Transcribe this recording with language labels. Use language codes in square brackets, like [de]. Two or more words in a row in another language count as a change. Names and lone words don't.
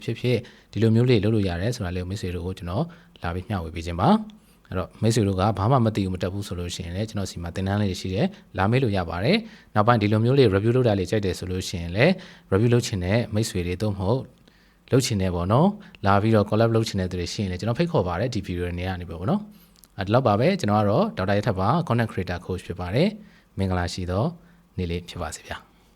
[my] ဖြစ်ဖြစ်ဒီလိုမျိုးလေးလုပ်လို့ရတယ်ဆိုတာလေးကိုမိတ်ဆွေတို့ကိုကျွန်တော်လာပြီးမျှဝေပေးခြင်းပါအဲ့တော့မိတ်ဆွေတို့ကဘာမှမသိဘူးမတက်ဘူးဆိုလို့ရှိရင်လည်းကျွန်တော်စီမှာသင်တန်းလေးရှိတယ်လာမေးလို့ရပါတယ်နောက်ပိုင်းဒီလိုမျိုးလေး review လုပ်တာလေးကြိုက်တယ်ဆိုလို့ရှိရင်လည်း review လုပ်ချင်တဲ့မိတ်ဆွေတွေတို့မဟုတ်လုပ်ချင်တယ်ပေါ့နော်လာပြီးတော့ collab လုပ်ချင်တဲ့သူတွေရှိရင်လည်းကျွန်တော်ဖိတ်ခေါ်ပါတယ်ဒီ video တွေနေရာနေပေါ့နော်အဲ့လောက်ပါပဲကျွန်တော်ကတော့ဒေါက်တာရထပ်ပါ [en] content creator coach [my] ဖြစ်ပါတယ်မင်္ဂလာရှိသောနေ့လေးဖြစ်ပါစေဗျာ